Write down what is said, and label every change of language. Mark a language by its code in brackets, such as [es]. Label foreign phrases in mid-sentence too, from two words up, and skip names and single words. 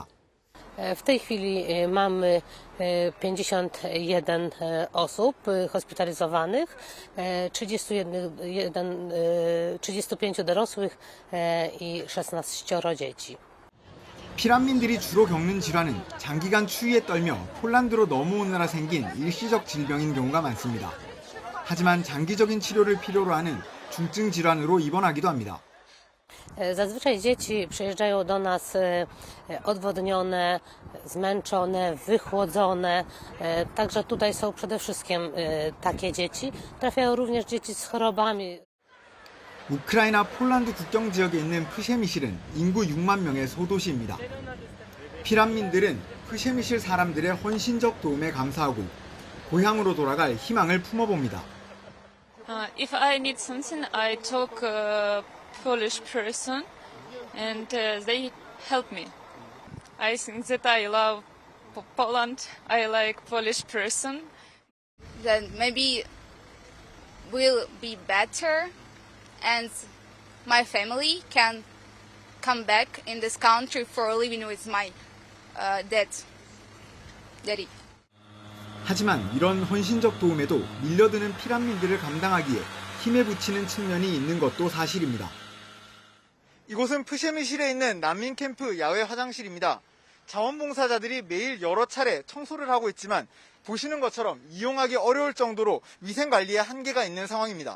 [pl] W tej chwili mamy 51 osób hospitalizowanych, 35 dorosłych i 16 dzieci. [ko] 피난민들이 주로 겪는 질환은 장기간 추위에 떨며 폴란드로 넘어오느라 생긴 일시적 질병인 경우가 많습니다. 하지만 장기적인 치료를 필요로 하는 중증 질환으로 입원하기도 합니다. [pl] Zazwyczaj dzieci przyjeżdżają do nas odwodnione, zmęczone, wychłodzone. Także tutaj są przede wszystkim takie dzieci. Trafiają również dzieci z chorobami. [ko] 우크라이나 폴란드 국경 지역에 있는 프셰미실은 인구 6만 명의 소도시입니다. 피난민들은 프셰미실 사람들의 헌신적 도움에 감사하고 고향으로 돌아갈 희망을 품어봅니다. [en] If I need something, I talk Polish person, and they help me. I think that I love Poland. I like Polish person. Then maybe will be better, and my family can come back in this country for living with my daddy. [ko] 하지만 이런 헌신적 도움에도 밀려드는 피난민들을 감당하기에 힘에 부치는 측면이 있는 것도 사실입니다. 이곳은 프셰미실에 있는 난민 캠프 야외 화장실입니다. 자원봉사자들이 매일 여러 차례 청소를 하고 있지만 보시는 것처럼 이용하기 어려울 정도로 위생관리에 한계가 있는 상황입니다.